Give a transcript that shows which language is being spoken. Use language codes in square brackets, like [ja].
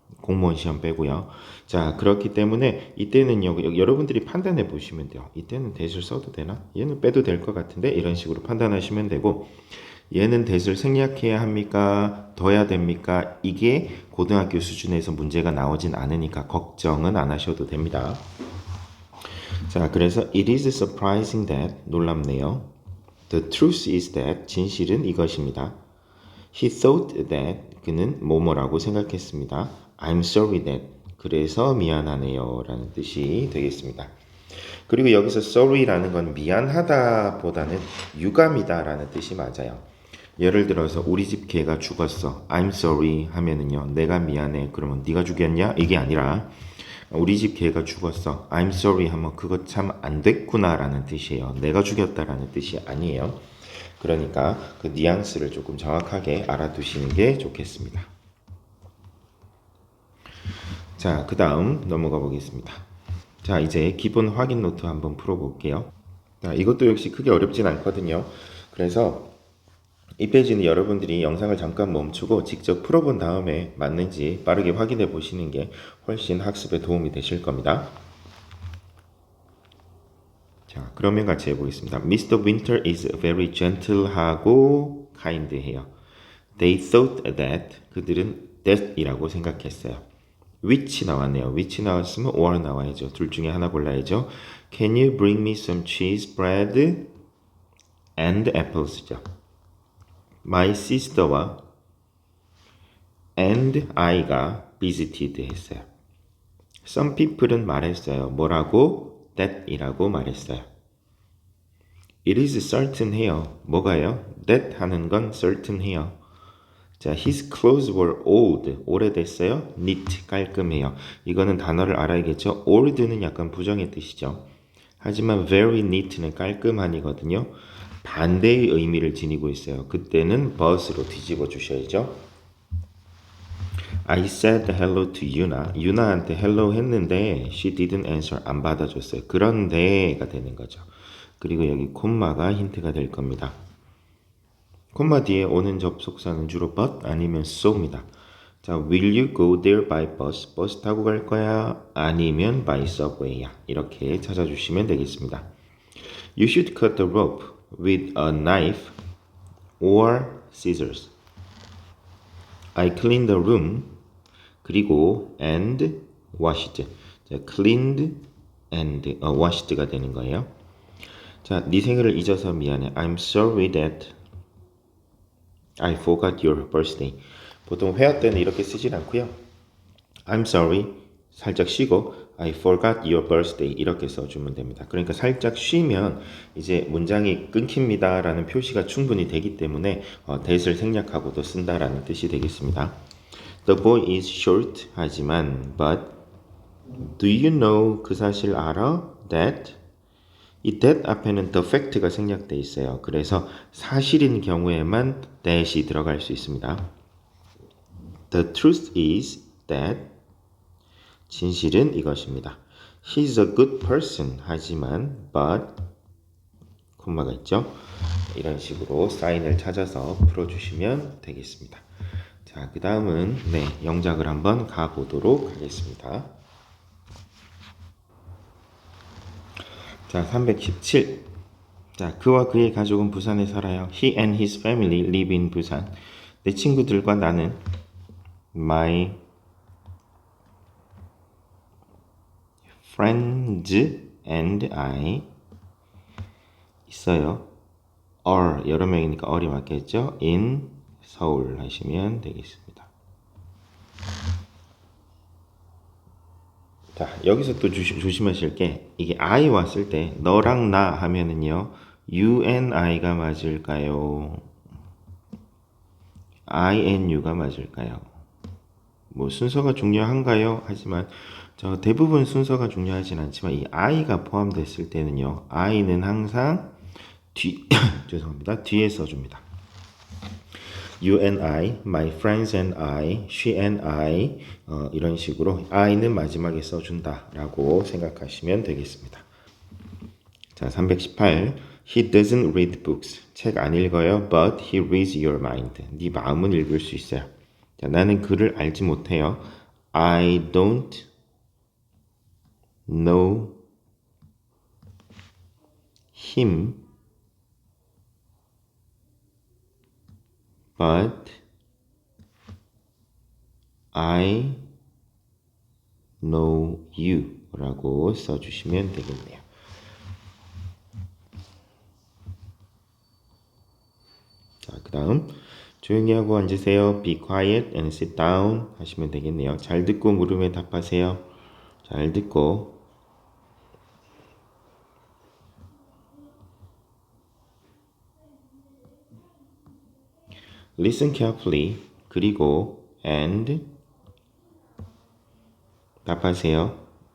[ko] 공무원 시험 빼고요. 자, 그렇기 때문에 이때는요, 여러분들이 판단해 보시면 돼요. 이때는 that을 써도 되나? 얘는 빼도 될 것 같은데? 이런 식으로 판단하시면 되고, 얘는 that을 생략해야 합니까? 둬야 됩니까? 이게 고등학교 수준에서 문제가 나오진 않으니까 걱정은 안 하셔도 됩니다. [en] 자, 그래서 it is surprising that, [ko] 놀랍네요. [en] The truth is that, [ko] 진실은 이것입니다. [en] He thought that, [ko] 그는 뭐뭐라고 생각했습니다. [en] I'm sorry that, [ko] 그래서 미안하네요 라는 뜻이 되겠습니다. 그리고 여기서 sorry라는 건 미안하다 보다는 유감이다 라는 뜻이 맞아요. 예를 들어서 우리 집 개가 죽었어. [en] I'm sorry 하면은요. [ko] 내가 미안해. 그러면 네가 죽였냐? 이게 아니라 우리 집 개가 죽었어. [en] I'm sorry [ko] 하면 그거 참 안 됐구나 라는 뜻이에요. 내가 죽였다라는 뜻이 아니에요. 그러니까 그 뉘앙스를 조금 정확하게 알아두시는 게 좋겠습니다. 자, 그 다음 넘어가 보겠습니다. 자, 이제 기본 확인 노트 한번 풀어볼게요. 자, 이것도 역시 크게 어렵진 않거든요. 그래서 이 페이지는 여러분들이 영상을 잠깐 멈추고 직접 풀어본 다음에 맞는지 빠르게 확인해 보시는 게 훨씬 학습에 도움이 되실 겁니다. 자, 그러면 같이 해보겠습니다. [en] Mr. Winter is very gentle 하고 kind 해요. They thought that, [ko] 그들은 [en] that [ko] 이라고 생각했어요. which 나왔네요. which 나왔으면 or 나와야죠. 둘 중에 하나 골라야죠. [en] Can you bring me some cheese, bread, and apples죠. My sister와 and I가 visited 했어요. Some people [ko] 은 말했어요. 뭐라고? That이라고 말했어요. [en] It is certain 해요. [ko] 뭐가요? That 하는 건 certain 해요. [en] 자, his clothes were old. [ko] 오래됐어요. [en] neat, [ko] 깔끔해요. 이거는 단어를 알아야겠죠. old는 약간 부정의 뜻이죠. 하지만 very neat는 깔끔한이거든요. 반대의 의미를 지니고 있어요. 그때는 but으로 뒤집어 주셔야죠. [en] I said hello to Yuna. [ko] 유나한테 [en] hello [ko] 했는데 [en] she didn't answer. [ko] 안 받아줬어요. 그런데가 되는 거죠. 그리고 여기 콤마가 힌트가 될 겁니다. 콤마 뒤에 오는 접속사는 주로 but 아니면 so입니다. [en] 자, will you go there by bus? [ko] 버스 타고 갈 거야? 아니면 by subway야? 이렇게 찾아주시면 되겠습니다. [en] You should cut the rope with a knife or scissors. I cleaned the room. [ko] 그리고 [en] and washed. [ko] 자, cleaned and washed가 되는 거예요. 자, 네 생일을 잊어서 미안해. [en] I'm sorry that I forgot your birthday. [ko] 보통 회화 때는 이렇게 쓰진 않고요. [en] I'm sorry. [ko] 살짝 쉬고 [en] I forgot your birthday [ko] 이렇게 써주면 됩니다. 그러니까 살짝 쉬면 이제 문장이 끊깁니다 라는 표시가 충분히 되기 때문에 that을 생략하고도 쓴다라는 뜻이 되겠습니다. [en] The boy is short [ko] 하지만 [en] but do you know [ko] 그 사실 알아? That 이 that 앞에는 the fact가 생략되어 있어요. 그래서 사실인 경우에만 that이 들어갈 수 있습니다. [en] The truth is that [ko] 진실은 이것입니다. [en] He's a good person [ko] 하지만 [en] but [ko] 콤마가 있죠. 이런 식으로 사인을 찾아서 풀어주시면 되겠습니다. 자, 그 다음은 영작을 한번 가보도록 하겠습니다. 자, 317. 자, 그와 그의 가족은 부산에 살아요. [en] He and his family live in 부산. [ko] 내 친구들과 나는 [en] my friends and I [ko] 있어요. are 여러 명이니까 all이 맞겠죠? in 서울 하시면 되겠습니다. 자, 여기서 또 조심하실 게 이게 I 왔을 때 너랑 나 하면은요 [en] you and I [ko] 가 맞을까요? [en] I and you가 맞을까요? [ko] 뭐 순서가 중요한가요? 하지만 대부분 순서가 중요하진 않지만 이 I가 포함됐을 때는요 I는 항상 죄송합니다. 뒤에 써줍니다. [en] You and I, my friends and I, she and I 이런 식으로 I는 마지막에 써준다 라고 생각하시면 되겠습니다. 자, 318 He doesn't read books. [ko] 책 안 읽어요. [en] But he reads your mind. [ko] 네 마음은 읽을 수 있어요. 자, 나는 글을 알지 못해요. [en] I don't know him, but I know you 라고 써주시면 되겠네요. [ko] 자, 그 다음 조용히 하고 앉으세요. [en] Be quiet and sit down 하시면 되겠네요. [ko] 잘 듣고 물음에 답하세요. 잘 듣고 [en] Listen carefully [ko] 그리고 and 답하세요.